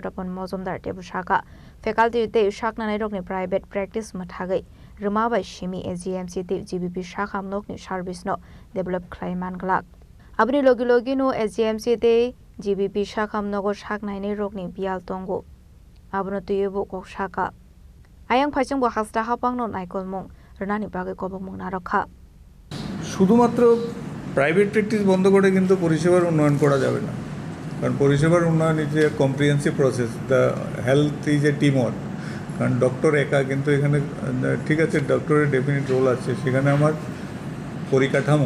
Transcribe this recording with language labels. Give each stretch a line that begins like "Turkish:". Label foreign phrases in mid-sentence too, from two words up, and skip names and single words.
Kok Borok: Topon Mozumdar tebu Shaka faculty te shakna nai rokni
English: private practice
Kok Borok: mathagai rumabai shimi AGMC te GBP Shaka amnokni service no develop khlai manglak abni logi no AGMC te GBP Shaka amnogo shaknai nei rokni bial tongo abno tuyebu kok Shaka Ayang phaichung bo hasta hapang no naikol mong rnani bagai kobok mong narokha
Bangla: শুধুমাত্র
English: private practice
Bangla: বন্ধ করে কিন্তু পরিষেবার উন্নয়ন করা যাবে না কারণ পরিষেবার উন্নয়ন
English: is a comprehensive process the health is a team work
Bangla: কারণ ডক্টর একা কিন্তু এখানে ঠিক আছে ডক্টরের
English: definite role
Bangla: আছে সেখানে আমার পরিকাঠামো